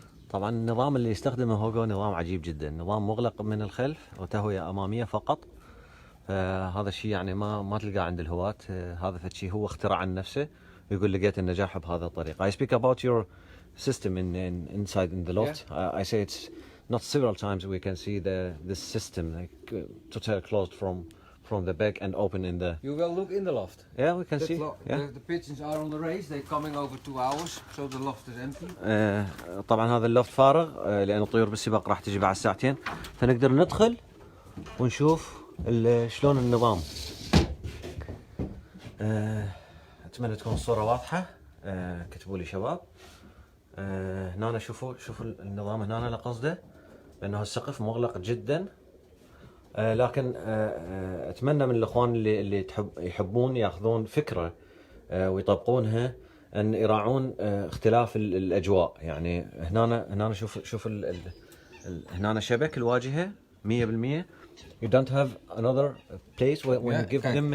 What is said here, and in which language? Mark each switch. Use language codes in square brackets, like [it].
[ar] طبعا النظام اللي يستخدمه هوغو نظام عجيب جدا، نظام مغلق من الخلف وتهوية أمامية فقط. فهذا الشيء يعني ما تلقاه عند الهواة. هذا فشي هو اخترع عن نفسه، ويقول لقيت النجاح بهذا الطريقة. [en] I speak about your system inside in the loft. Yeah. I say it's not several times we can see this system like totally closed from the back and open in the. You will look in the loft. Yeah, we can see. Yeah. The pigeons are on the race. They're coming over 2 hours, so the loft is empty. [ar] طبعا هذا اللوفت فارغ لأن الطيور بالسباق راح تجي بعد ساعتين، فنقدر ندخل ونشوف شلون النظام. أتمنى تكون الصورة واضحة. كتبوا لي شباب. هنا شوفوا النظام هنا أنا قصده لأنه السقف مغلق جدا. لكن أتمنى من الإخوان اللي يحبون يأخذون فكرة ويطبقونها أن يراعون اختلاف الأجواء. يعني هنا شوف هنا شبك الواجهة 100%. [en] You don't have another place when you give them.